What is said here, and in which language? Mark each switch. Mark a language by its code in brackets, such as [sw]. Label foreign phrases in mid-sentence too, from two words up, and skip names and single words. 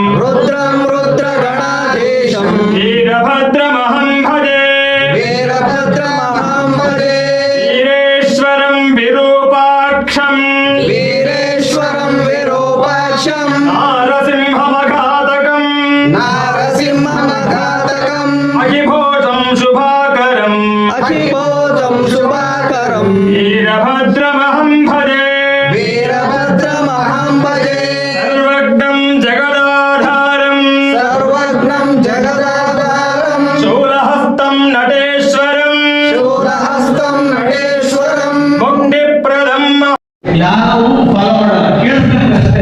[sa] ವೀರಭದ್ರಮಹಂ ಭಜೆ ವೀರೇಶ್ವರಂ ವಿರೂಪಾಕ್ಷಂ ನಾರಸಿಂಹಮಘಾತಕಂ ಅಹಿಭೂಷಂ ಶುಭಾಕರಂ ವೀರಭದ್ರಮಹಂ ಭಜೆ ಸರ್ವಜ್ಞಂ ಜಗದಾಧಾರಂ ಶೂಲಹಸ್ತಂ ನಟೇಶ್ವರಂ ಮುಕ್ತಿಪ್ರದಂ. [kn] ಯಾರು ಫಾಲೋ ಮಾಡಲ್ಲ, ಕೇಳ್ತಾರೆ ಅಷ್ಟೇ.